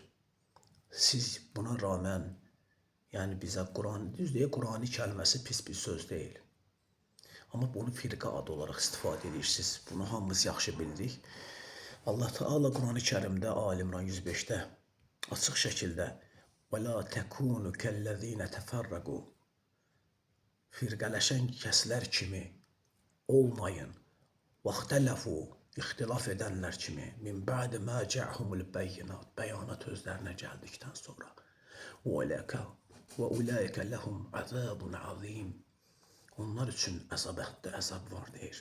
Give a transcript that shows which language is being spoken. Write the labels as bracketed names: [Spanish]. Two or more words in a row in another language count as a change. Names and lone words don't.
[Azerbaijani] Siz buna rağmen, yəni bizə Qur'an, düz deyə Qur'ani kəlməsi pis bir söz deyil. Amma bunu firqə adı olaraq istifadə edirsiniz. Bunu hamımız yaxşı bilirik. Allah Teala Qur'an-ı Kərimdə Ali İmran 105-də açıq şəkildə [Arabic] وَلَا تَكُونُ كَالَّذ۪ينَ تَفَرَّقُوا [Azerbaijani] firqələşən kəslər kimi olmayın. وَاخْتَلَفُوا İxtilaf edənlər kimi [Arabic] من بعد ما جاءهم البينات [Azerbaijani] bəyanat özlərinə gəldikdən sonra və [Arabic] أولئك لهم عذاب عظيم [Azerbaijani] onlar üçün əzab var deyir.